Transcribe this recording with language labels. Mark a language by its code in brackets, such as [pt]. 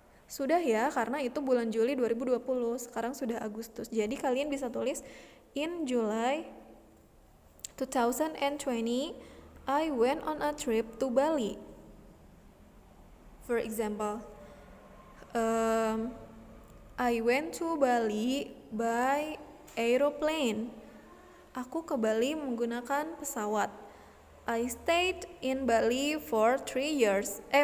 [id] Sudah ya, karena itu bulan Juli 2020, sekarang sudah Agustus. Jadi kalian bisa tulis [en] in July 2020, I went on a trip to Bali. For example, I went to Bali by aeroplane. [id] Aku ke Bali menggunakan pesawat. [en] I stayed in Bali for 3 years.